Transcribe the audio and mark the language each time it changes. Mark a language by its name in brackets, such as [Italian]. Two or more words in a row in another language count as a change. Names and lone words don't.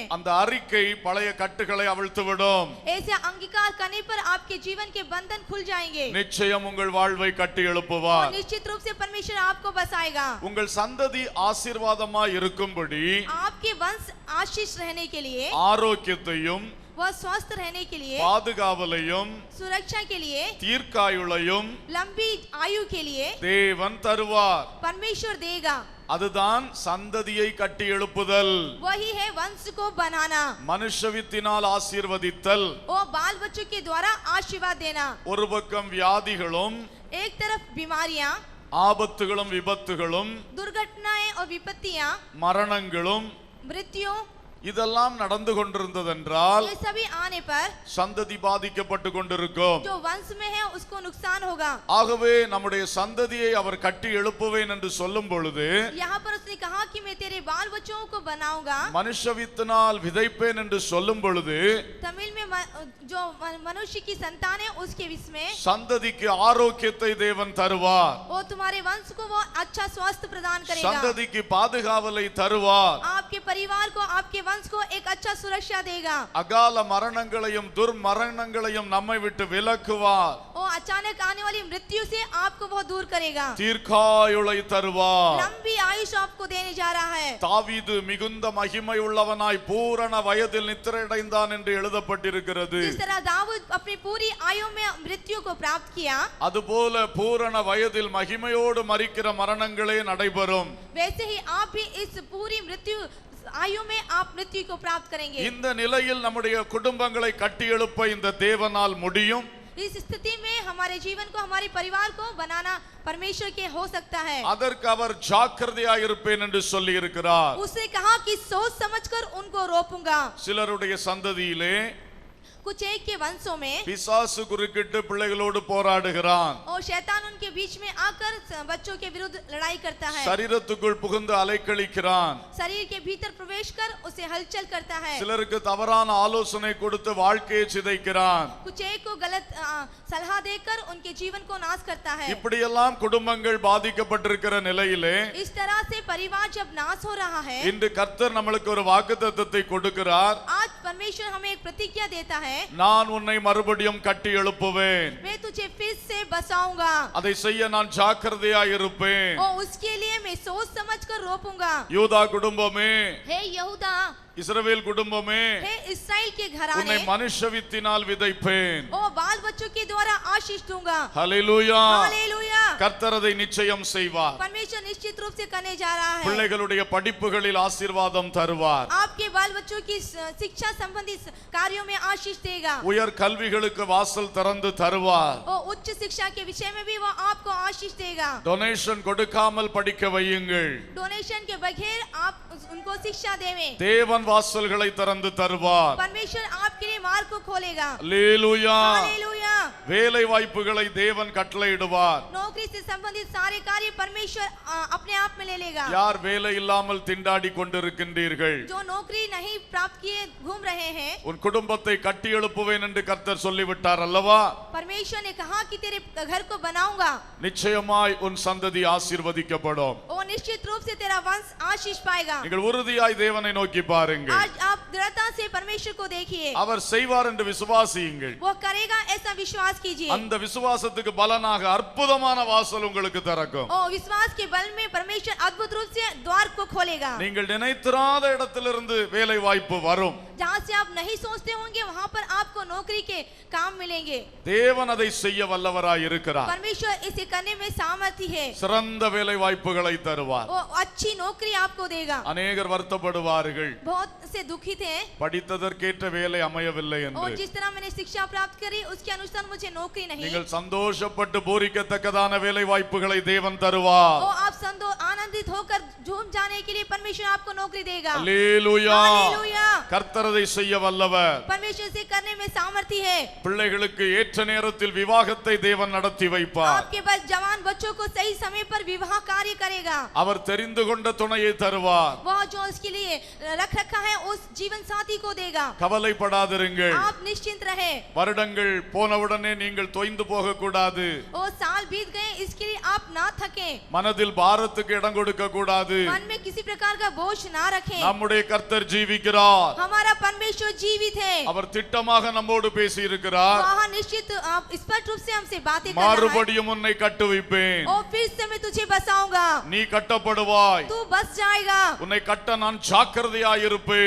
[Tamil] அந்த அறிக்கை பழைய கட்டுகளை அவிழ்த்துவிடும். [Hindi] ऐसे अंगीकार करने पर आपके जीवन के बंधन खुल जाएंगे। [Tamil] நிச்சயம் உங்கள் வாழ்வை கட்டி [Hindi] और [Tamil] எழுப்புவார். [Hindi] निश्चित रूप से परमेश्वर आपको बसाएगा। [Tamil] உங்கள் சந்ததி ஆசீர்வாதமாய் இருக்கும்படி [Hindi] आपके वंश आशीष रहने के लिए, [Tamil] ஆரோக்கியத்தையும் [Hindi] वह स्वस्थ रहने के लिए, [Tamil] பாதுகாவலையும் [Hindi] सुरक्षा के लिए, [Tamil] தீர்க்காயுளையும் [Hindi] लंबी आयु के लिए [Tamil] தேவன் தருவார். [Hindi] परमेश्वर देगा। [Tamil] அதுதான் சந்ததியை கட்டி எழுப்புதல். [Hindi] वही है वंश को बनाना। [Tamil] மனுஷவித்தினால் ஆசீர்வதித்தல். [Hindi] वो बाल बच्चों के द्वारा आशीर्वाद देना। [Tamil] ஒரு பக்கம் வியாதிகளும் [Hindi] एक तरफ बीमारियां, [Tamil] ஆபத்துகளும் விபத்துகளும் [Hindi] दुर्घटनाएं और विपत्तियां, [Tamil] மரணங்களும் [Hindi] मृत्यु, [Tamil] இதெல்லாம் நடந்து கொண்டிருந்ததென்றால் [Hindi] ये सभी आने पर [Tamil] சந்ததி பாதிக்கப்பட்டு கொண்டிருக்கும். [Hindi] जो वंश में है उसको नुकसान होगा। [Tamil] ஆகவே நம்முடைய சந்ததியை அவர் கட்டி எழுப்புவேன் என்று சொல்லும் பொழுது [Hindi] यहाँ पर उसने कहा कि मैं तेरे बाल बच्चों को बनाऊंगा। [Tamil] மனுஷவித்தினால் விதைப்பேன் என்று சொல்லும் பொழுது [Hindi] तमिल में जो मनुष्य की संतान है उसके विषय में [Tamil] சந்ததிக்கு ஆரோக்கியத்தை தேவன் தருவார். [Hindi] वो तुम्हारे वंश को वो अच्छा स्वास्थ्य प्रदान करेगा। [Tamil] சந்ததிக்கு பாதுகாவலை தருவார். [Hindi] आपके परिवार को, आपके वंश को एक अच्छा सुरक्षा देगा। [Tamil] அகால மரணங்களையும் துர்மரணங்களையும் நம்மை விட்டு விலக்குவார். [Hindi] वो अचानक आने वाली मृत्यु से आपको वो दूर करेगा। [Tamil] தீர்க்காயுளை தருவார். [Hindi] लंबी आयुष आपको देने जा रहा है। [Tamil] தாவீது மிகுந்த மகிமை உள்ளவனாய் பூரண வயதில் நித்திரையடைந்தான் என்று எழுதப்பட்டிருக்கிறது. [Hindi] जिस तरह दाऊद अपनी पूरी आयु में मृत्यु को प्राप्त किया, [Tamil] அதுபோல பூரண வயதில் மகிமையோடு மரிக்கிற மரணங்களே நடைபெறும். [Hindi] वैसे ही आप भी इस पूरी मृत्यु आयु में आप मृत्यु को प्राप्त करेंगे। [Tamil] இந்த நிலையில் நம்முடைய குடும்பங்களை கட்டி எழுப்ப இந்த தேவனால் முடியும். [Hindi] इस स्थिति में हमारे जीवन को, हमारे परिवार को बनाना परमेश्वर के हो सकता है। [Tamil] அதற்கு அவர் ஜாக்கிரதையாய் இருப்பேன் என்று சொல்லி இருக்கிறார். [Hindi] उसने कहा कि सोच समझकर उनको रोपूंगा। [Tamil] சிலருடைய சந்ததியிலே [Hindi] कुछ एक के वंशों में [Tamil] பிசாசு குறுக்கிட்டு பிள்ளைகளோடு போராடுகிறான். [Hindi] और शैतान उनके बीच में आकर बच्चों के विरुद्ध लड़ाई करता है। [Tamil] சரீரத்துக்குள் புகுந்து அலைக்கழிக்கிறான். [Hindi] शरीर के भीतर प्रवेश कर उसे हलचल करता है। [Tamil] சிலருக்கு தவறான ஆலோசனை கொடுத்து வாழ்க்கையை சிதைக்கிறான். [Hindi] कुछ एक को गलत सलाह देकर उनके जीवन को नाश करता है। [Tamil] இப்படியெல்லாம் குடும்பங்கள் பாதிக்கப்பட்டிருக்கிற நிலையிலே [Hindi] इस तरह से परिवार जब नाश हो रहा है, [Tamil] இன்று கர்த்தர் நம்மளுக்கு ஒரு வாக்குத்தத்தத்தை கொடுக்கிறார். [Hindi] आज परमेश्वर हमें एक प्रतिज्ञा देता है, [Tamil] நான் உன்னை மறுபடியும் கட்டி எழுப்புவேன். [Hindi] मैं तुझे फिर से बसाऊंगा [Tamil] அதை செய்ய நான் ஜாக்கிரதையாய் இருப்பேன். [Hindi] और उसके लिए मैं सोच समझकर रोपूंगा। [Tamil] யூதா குடும்பமே, [Hindi] हे यहूदा, [Tamil] இஸ்ரவேல் குடும்பமே, [Hindi] हे इस्राएल के [Tamil] உன்னை [Hindi] घराने, [Tamil] மனுஷவித்தினால் விதைப்பேன். [Hindi] ओ बाल बच्चों के द्वारा आशीष दूंगा। [Tamil] ஹல்லேலூயா. [Hindi] हालेलुया। [Tamil] கர்த்தர் அதை நிச்சயம் செய்வார். [Hindi] परमेश्वर निश्चित रूप से करने जा रहा है। [Tamil] பிள்ளைகளுடைய படிப்புகளில் ஆசீர்வாதம் தருவார். [Hindi] आपके बाल बच्चों की शिक्षा संबंधी कार्यों में आशीष देगा। [Tamil] உயர் கல்விகளுக்கு வாசல் திறந்து தருவார். [Hindi] और उच्च शिक्षा के विषय में भी वो आपको आशीष देगा। [Tamil] டொனேஷன் கொடுக்காமல் படிக்க வையுங்கள். [Hindi] डोनेशन के बगैर आप उनको शिक्षा देवें। [Tamil] தேவன் வாசல்களை திறந்து தருவார். [Hindi] परमेश्वर आपके लिए मार्ग को खोलेगा। [Tamil] அல்லேலூயா. [Hindi] हालेलुया। [Tamil] வேலை வாய்ப்புகளை தேவன் கட்டளையிடுவார். [Hindi] नौकरी से संबंधित सारे कार्य परमेश्वर अपने आप में ले लेगा। [Tamil] யார் வேலை இல்லாமல் திண்டாடி கொண்டிருக்கின்றீர்கள், [Hindi] जो नौकरी नहीं प्राप्त किए घूम रहे हैं, [Tamil] உன் குடும்பத்தை கட்டி எழுப்புவேன் என்று கர்த்தர் சொல்லிவிட்டார் அல்லவா? [Hindi] परमेश्वर ने कहा कि तेरे घर को बनाऊंगा [Tamil] நிச்சயமாய் உன் சந்ததி ஆசீர்வதிக்கப்படும். [Hindi] और निश्चित रूप से तेरा वंश आशीष पाएगा। [Tamil] நீங்கள் உறுதியாய் தேவனை நோக்கி பாருங்கள். [Hindi] आज आप दृढ़ता से परमेश्वर को देखिए। [Tamil] அவர் செய்வார் என்று விசுவாசியுங்கள். [Hindi] वो करेगा ऐसा विश्वास कीजिए। [Tamil] அந்த விசுவாசத்துக்கு பலனாக அற்புதமான வாசல் உங்களுக்கு திறக்கும். [Hindi] और विश्वास के बल में परमेश्वर अद्भुत रूप से द्वार को खोलेगा। [Tamil] நீங்கள் நினைத்திராத இடத்திலிருந்து வேலை வாய்ப்பு வரும். [Hindi] जहाँ से आप नहीं सोचते होंगे वहाँ पर आपको नौकरी के काम मिलेंगे। [Tamil] தேவன் அதை செய்ய வல்லவராய் இருக்கிறார். [Hindi] परमेश्वर इसे करने में सामर्थ्य है। [Tamil] சிறந்த வேலை வாய்ப்புகளை தருவார். தருவார். [Hindi] वो अच्छी नौकरी आपको देगा. [Tamil] அநேகர் வருத்தப்படுவார்கள், [Hindi] बहुत से दुखित हैं [Tamil] படித்ததற்கேற்ற வேலை அமையவில்லை [Hindi] और [Tamil] என்று. [Hindi] जिस तरह मैंने शिक्षा प्राप्त करी उसके अनुसार मुझे नौकरी नहीं. [Tamil] நீங்கள் சந்தோஷப்பட்டு பூரிக்கத்தக்கதான வேலை வாய்ப்புகளை தேவன் தருவார். [Hindi] और आप आनंदित होकर झूम जाने के लिए परमेश्वर आपको नौकरी देगा. [Tamil] அல்லேலூயா. [Hindi] हालेलुया. [Tamil] கர்த்தர் அதை செய்ய வல்லவர். [Hindi] परमेश्वर से करने में सामर्थ्य है. [Tamil] பிள்ளைகளுக்கு ஏற்ற நேரத்தில் விவாகத்தை தேவன் நடத்தி வைப்பார். [Hindi] आपके पास जवान बच्चों को सही समय पर विवाह कार्य करेगा. [Tamil] அவர் தெரிந்து கொண்ட துணையை தருவார். [Hindi] वह जो उसके लिए रख रखा है उस जीवन साथी को देगा. [Tamil] கவலைப்படாதிருங்கள். [Hindi] आप निश्चिंत रहे. [Tamil] வருடங்கள் போனவுடனே நீங்கள் தொய்ந்து போக கூடாது. [Hindi] और साल बीत गए इसके लिए आप ना थके. [Tamil] மனதில் பாரத்துக்கு இடம் கொடுக்க கூடாது. [Hindi] मन में किसी प्रकार का बोझ ना रखें. [Tamil] நம்முடைய கர்த்தர் ஜீவிக்கிறார். [Hindi] हमारा परमेश्वर जीवित है. [Tamil] அவர் திட்டமாக நம்மோடு பேசி இருக்கிறார். [Hindi] वह निश्चित स्पष्ट रूप से हमसे बातें कर रहा है. [Tamil] மறுபடியும் உன்னை கட்டுவிப்பேன். [Hindi] और फिर से मैं तुझे बसाऊंगा. [Tamil] நீ கட்டப்படுவாய். [Hindi] तू बस जाएगा. [Tamil] உன்னை கட்ட நான் ஜாக்கிரதையாயிருப்பேன்.